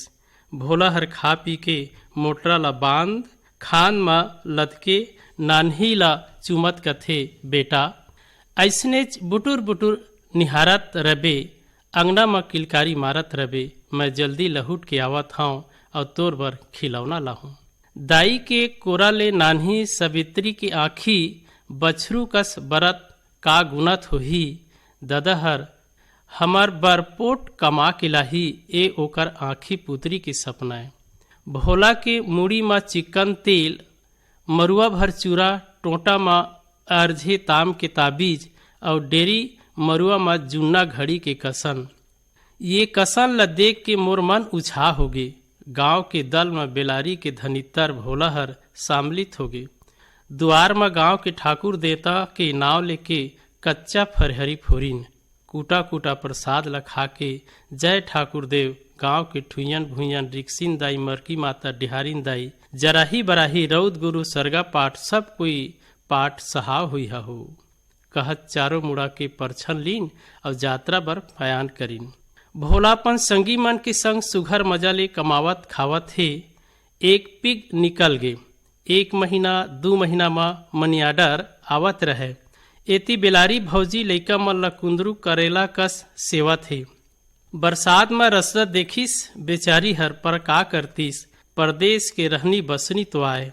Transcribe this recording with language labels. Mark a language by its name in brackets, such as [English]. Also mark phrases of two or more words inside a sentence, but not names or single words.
[Chhattisgarhi] भोला हर खा पी के मोटरा ला बांध खान म लदके नान्ही ला चुमत कथे, बेटा ऐसने बुटुर बुटुर निहारत रबे, अंगना में किलकारी मारत रबे, मैं जल्दी लहुट के आवत हूँ और तोर बर खिलौना लाहूँ। दाई के कोरा ले नान्ही सवित्री की आँखी बछरू कस बरत का गुनत होही, ददहर हमर बरपोट कमा के लाही, ए ओकर आँखी पुतरी के सपनाए। भोला के मुड़ी में चिकन तेल, मरुआ भर चूरा, टोटा में अर्झे ताम के ताबीज और डेरी मरुआ में जुन्ना घड़ी के कसन। ये कसन ल देख के मोर मन उछा होगे। गांव के दल में बेलारी के धनितर भोला हर सम्मिलित होगे। द्वार में गांव के ठाकुर देवता के नाव लेके कच्चा फरहरी फोरिन, कूटा कूटा प्रसाद ला खा के जय ठाकुर देव। गांव के ठुयन भुयन रिक्सिन दाई, मरकी माता, डिहारिन दाई, जराही बराही, रौद गुरु, सरगा पाठ, सब कोई पाठ सहाव हुई हो। कहत चारों मुड़ा के परछन लीन और यात्रा बर बयान करीन। भोलापन संगी मन के संग सुघर मजा ले कमावत खावत हे। एक पिग निकल गे, 1 महीना 2 महीना में मनियाडर आवत रहे। एती बेलारी भौजी लइका मन ला कुंदरू करेला कस सेवत हे। बरसात में रसरत देखिस बेचारी हर, पर का करतीस, परदेश के रहनी बसनी तो आए।